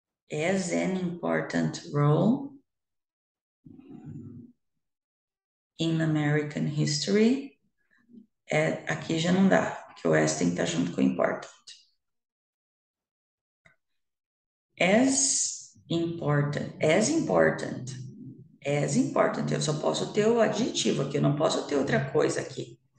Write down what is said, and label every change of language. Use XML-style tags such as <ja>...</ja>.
<en>As an important role in American history.</en> <pt>Aqui já não dá, porque o S tem que estar junto com o important.</pt> <en>As important, as important, as important.</en> <pt>Eu só posso ter o adjetivo aqui, eu não posso ter outra coisa aqui.</pt>